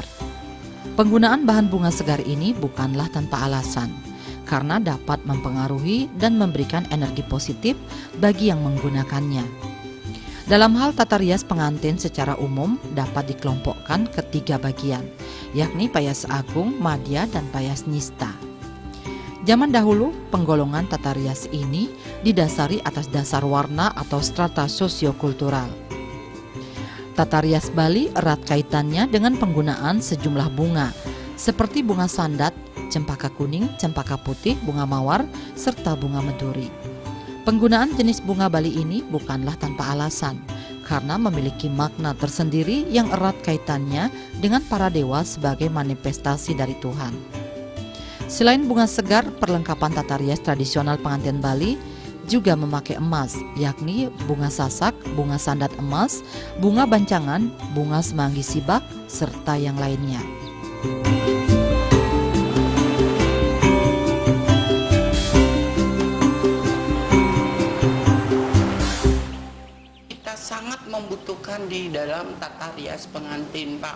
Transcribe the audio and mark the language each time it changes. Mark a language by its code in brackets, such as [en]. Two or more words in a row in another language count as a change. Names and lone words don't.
[id] Penggunaan bahan bunga segar ini bukanlah tanpa alasan, karena dapat mempengaruhi dan memberikan energi positif bagi yang menggunakannya. Dalam hal tata rias pengantin secara umum dapat dikelompokkan ke 3 bagian, yakni payas agung, madya, dan payas nista. Zaman dahulu, penggolongan tata rias ini didasari atas dasar warna atau strata sosiokultural. Tata rias Bali erat kaitannya dengan penggunaan sejumlah bunga, seperti bunga sandat, cempaka kuning, cempaka putih, bunga mawar, serta bunga meduri. Penggunaan jenis bunga Bali ini bukanlah tanpa alasan, karena memiliki makna tersendiri yang erat kaitannya dengan para dewa sebagai manifestasi dari Tuhan. Selain bunga segar, perlengkapan tata rias tradisional pengantin Bali juga memakai emas, yakni bunga sasak, bunga sandat emas, bunga bancangan, bunga semanggi sibak, serta yang lainnya. Sangat membutuhkan di dalam tata rias pengantin Pak.